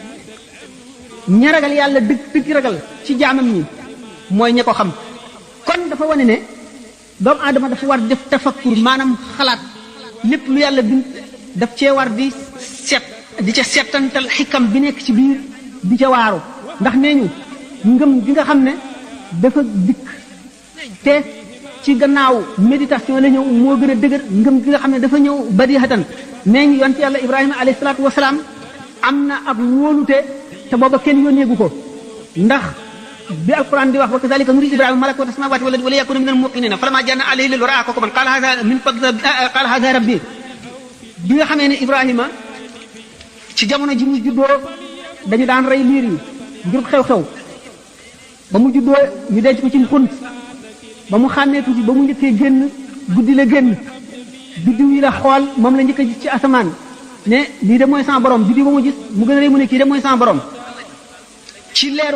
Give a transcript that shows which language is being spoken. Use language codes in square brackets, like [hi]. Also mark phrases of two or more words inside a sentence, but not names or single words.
[wo] ña ragal yàlla dëgg ragal ci jaamam ñi mooy ña ko xam kon dafa wane ne doomu aadama dafa war def tafakkur maanaam xalaat lépp lu yàlla bind daf cee war di ca settantal xikam bi nekk ci biir di ca waaru ndax nee ñu ngëm gi nga xam ne dafa dikk te ci gannaaw méditation la ñëw moo gën a dëgër ngëm gi nga xam ne dafa ñëw badihatan nee ñu yonent yàlla Ibrahima [ar] عليه الصلاة والسلام [wo] am na ab wóolute te booba kenn yónneegu ko ndax bi alquran di wax [ar] وكذلك نري إبراهيم ملكوت السماوات والأرض وليكون من الموقنين فلما جن عليه الليل رأى كوكبا قال هذا ربي [wo] bi nga xamee ne Ibrahima ci jamono ji mu juddoo dañu daan rey liir yi ngir xew-xew ba mu juddoo ñu denc ko ci xunt ba mu xàmmee tuuti ba mu njëkkee génn guddi la génn biddiw yi la xool moom la njëkk a gis ci asamaan ne lii de mooy sama borom biddiw ba mu gis mu gën a rëy mu ne kii de mooy sama borom ci leeru